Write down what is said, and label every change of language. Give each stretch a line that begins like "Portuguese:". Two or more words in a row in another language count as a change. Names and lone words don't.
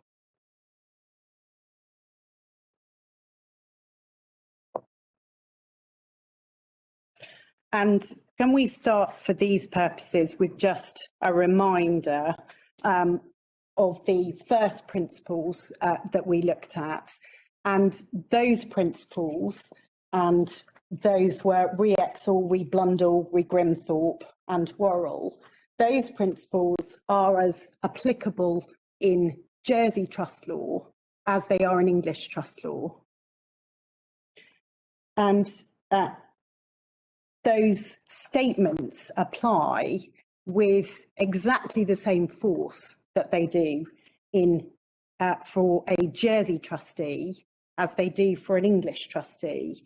English: And can we start for these purposes with just a reminder of the first principles that we looked at, and those principles, and those were re-Exel, re-Blundell, re-Grimthorpe and Worrell. Those principles are as applicable in Jersey trust law as they are in English trust law. And those statements apply with exactly the same force that they do in for a Jersey trustee as they do for an English trustee.